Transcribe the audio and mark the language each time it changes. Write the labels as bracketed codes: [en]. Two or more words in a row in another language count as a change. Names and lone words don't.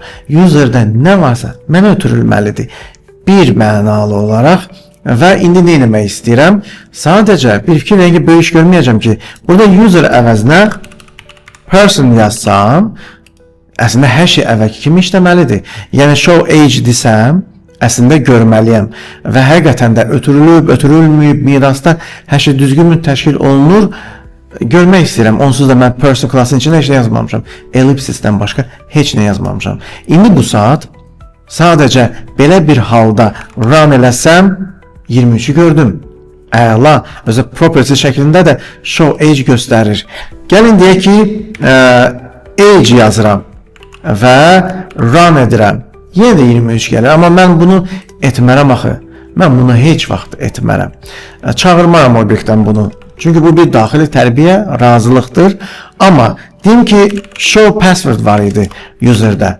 [az] Userdə nə varsa mənə ötürülməlidir bir mənalı olaraq və indi nə etmək istəyirəm? Sadəcə bir fikirlə böyük iş görməyəcəm ki, burada user əvəzinə person yazsam, əslində hər şey əvvəlki kimi işləməlidir. Yəni [en] show age [az] desəm, əslində görməliyəm və həqiqətən də ötürülüb, ötürülməyib, mirasda hər şey düzgün təşkil olunur. Görmək istəyirəm. Onsuz da mən [en] person classın [az] içində heç nə yazmamışam. Ellipsisdən başqa heç nə yazmamışam. İndi bu saat sadəcə belə bir halda run eləsəm 23'ü gördüm. Əla, özü property şəklində də [en] show age [az] göstərir. Gəlin deyək ki, age yazıram və run edirəm. Yenə də 23 gəlir, amma mən bunu etmərəm axı. Mən bunu heç vaxt etmərəm. Çağırmaram obyektdən bunu. Çünki bu bir daxili tərbiyə, razılıqdır. Amma deyim ki, [en] show password [az] var idi userdə.